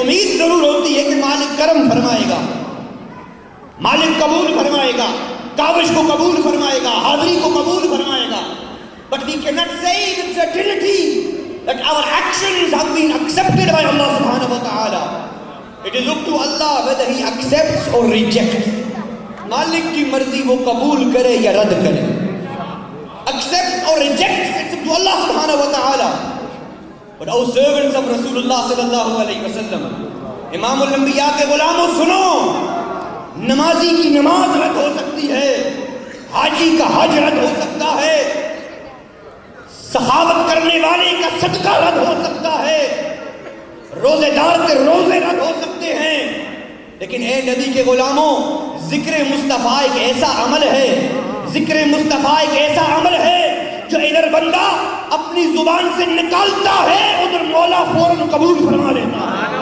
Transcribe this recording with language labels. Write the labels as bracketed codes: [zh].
[ur] امید ضرور ہوتی ہے کہ مالک کرم فرمائے گا، مالک قبول فرمائے گا، کاوش کو قبول فرمائے گا، حاضری کو قبول فرمائے گا۔ [en] But we cannot say with certainty that our actions have been accepted by Allah subhanahu wa ta'ala. It is up to Allah whether He accepts or rejects. [ur] مالک کی مرضی وہ قبول کرے یا رد کرے، [en] accepts or rejects, it's up to Allah subhanahu wa ta'ala. But our servants of Rasulullah sallallahu alayhi wa sallam، [ur] امام الانبیاء کے غلاموں سنو، نمازی کی نماز رد ہو سکتی ہے، حاجی کا حج رد ہو سکتا ہے، سخاوت کرنے والے کا صدقہ رد ہو سکتا ہے، روزے دار کے روزے رد ہو سکتے ہیں، لیکن اے نبی کے غلاموں، ذکر مصطفیٰ ایک ایسا عمل ہے، ذکر مصطفیٰ ایک ایسا عمل ہے جو ادھر بندہ اپنی زبان سے نکالتا ہے، ادھر مولا فوراً قبول فرما لیتا ہے۔